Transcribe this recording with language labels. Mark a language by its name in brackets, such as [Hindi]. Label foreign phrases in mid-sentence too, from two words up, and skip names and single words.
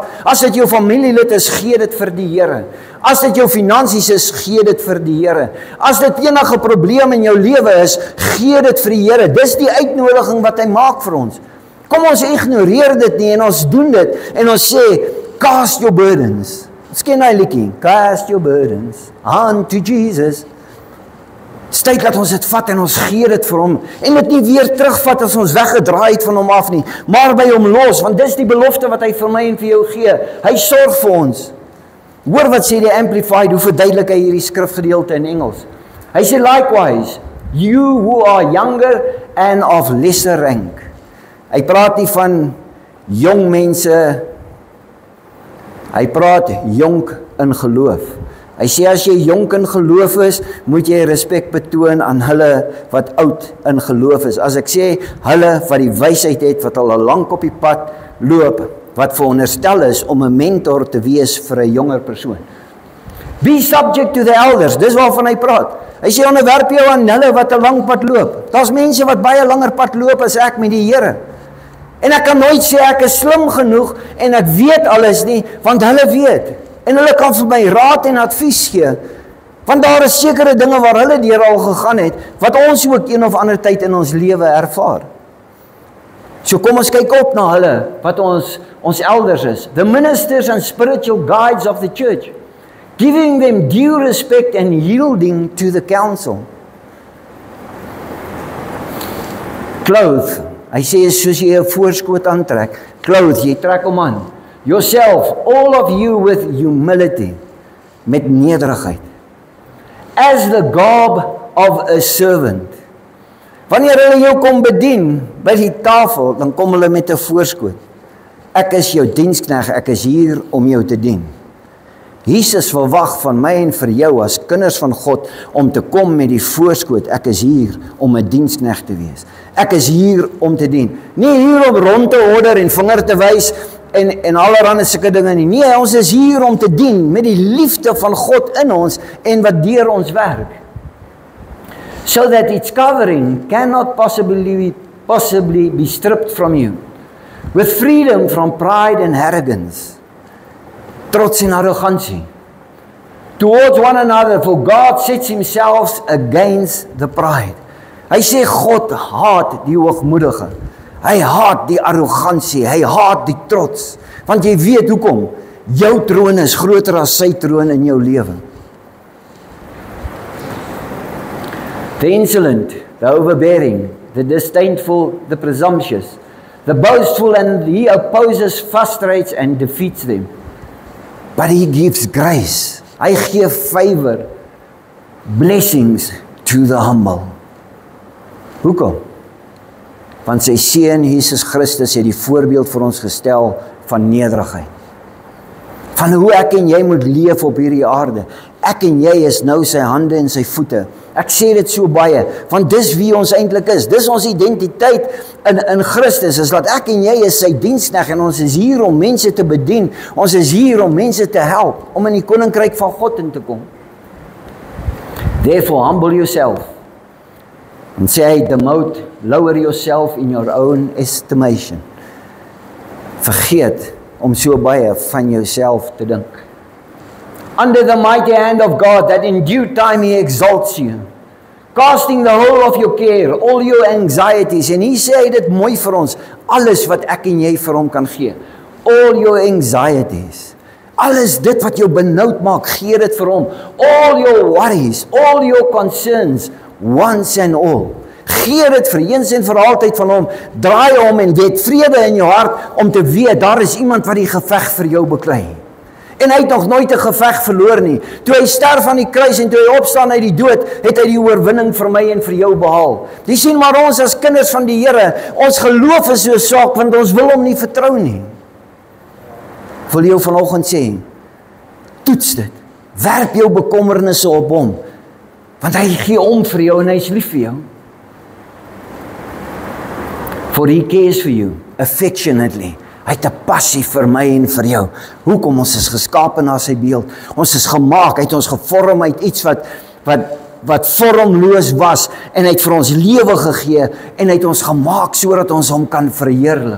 [Afrikaans] As dit jou familielid is, gee dit vir die Here. As dit jou finansies is, gee dit vir die Here. As dit enige probleem in jou lewe is, gee dit vir die Here. Dis die uitnodiging wat hy maak vir ons. Kom ons ignoreer dit nie en ons doen dit en ons sê, [English] cast your burdens. [Afrikaans] Ons ken hy liedjie, [English] cast your burdens unto Jesus. [Afrikaans] Tyd dat ons dit vat en ons gee dit vir hom en dit nie weer terugvat as ons weggedraai het van hom af nie, maar by hom los, want dis die belofte wat hy vir my en vir jou gee. Hy sorg vir ons. Hoor wat sê die Amplified, hoe verduidelik hy hierdie skrifgedeelte in Engels. Hy sê [English] likewise, you who are younger and of lesser rank. [Afrikaans] Hy praat nie van jong mense, hy praat jonk in geloof. Hy sê as jy jonk in geloof is, moet jy respek betoon aan hulle wat oud in geloof is. As ek sê hulle wat die wysheid het, wat al lank op die pad loop, wat veronderstel is om 'n mentor te wees vir 'n jonger persoon. [English] Be subject to the elders, [Afrikaans] dis waarvan hy praat. Hy sê onderwerp jou aan hulle wat 'n lang pad loop. Daar's mense wat baie langer pad loop as ek met die Here. En ek kan nooit sê ek is slim genoeg en ek weet alles nie, want hulle weet. En hulle kan vir my raad en advies gee, want daar is sekere dinge waar hulle deur al gegaan het, wat ons ook een of ander tyd in ons lewe ervaar. So kom ons kyk op na hulle, wat ons elders is. [English] The ministers and spiritual guides of the church, giving them due respect and yielding to the council. Clothe, [Afrikaans] hy sê soos jy 'n voorskoot aantrek, clothe, jy trek hom aan. [English] Yourself, all of you with humility, [Afrikaans] met nederigheid. [English] As the garb of a servant. [Afrikaans] Wanneer hulle jou kom bedien by die tafel, dan kom hulle met 'n voorskoot. Ek is jou diensknegt, ek is hier om jou te dien. Jesus verwag van my en vir jou as kinders van God om te kom met die voorskoot. Ek is hier om 'n diensknegt te wees. Ek is hier om te dien. Nie hier om rond te order en vinger te wys en allerhande sulke dinge nie. Nee, ons is hier om te dien met die liefde van God in ons en wat deur ons werk. [English] So that its covering cannot possibly be stripped from you. With freedom from pride and arrogance. [Afrikaans] Trots en arrogantie. [English] Towards one another, for God sets himself against the pride. [Afrikaans] Hy sê God haat die hoogmoedige. Hy haat die arrogantie, hy haat die trots. Want jy weet hoekom? Jou troon is groter as sy troon in jou lewe. [English] The insolent, the overbearing, the disdainful, the presumptuous, the boastful, and he opposes, frustrates and defeats them. But he gives grace. [Afrikaans] Hy gee [English] favor, blessings to the humble. [Afrikaans] Hoekom? Want sy seun Jesus Christus het die voorbeeld vir ons gestel van nederigheid. Van hoe ek en jy moet leef op hierdie aarde. Ek en jy is nou sy hande en sy voete. Ek sê dit so baie, want dis wie ons eintlik is. Dis ons identiteit in Christus, is dat ek en jy is sy diensknegt en ons is hier om mense te bedien. Ons is hier om mense te help, om in die koninkryk van God in te kom. [English] Therefore, humble yourself. [Afrikaans] En sê hy, [English] demote, lower yourself in your own estimation. [Afrikaans] Vergeet om so baie van jouself te dink. [English] Under the mighty hand of God, that in due time he exalts you, casting the whole of your care, all your anxieties, [Afrikaans] en hy sê dit mooi vir ons, alles wat ek en jy vir hom kan gee, [English] all your anxieties, [Afrikaans] alles dit wat jou benoud maak, gee dit vir hom, [English] all your worries, all your concerns, once and all, [Afrikaans] gee dit vir eens en vir altyd van hom, draai om en weet vrede in jou hart, om te weet, daar is iemand wat die geveg vir jou beklei. En hy het nog nooit 'n geveg verloor nie. Toe hy sterf aan die kruis en toe hy opstaan uit die dood, het hy die oorwinning vir my en vir jou behaal. Jy sien maar ons as kinders van die Here, ons geloof is so swak, want ons wil hom nie vertrou nie. Ek wil jou vanoggend sê, toets dit, werp jou bekommernisse op hom, want hy gee om vir jou en hy is lief vir jou. [English] For he cares for you, affectionately. [Afrikaans] Hy het 'n passie vir my en vir jou. Hoekom? Ons is geskape na sy beeld. Ons is gemaak, hy het ons gevorm uit iets wat vormloos was, en hy het vir ons lewe gegee, en hy het ons gemaak sodat ons hom kan verheerlik.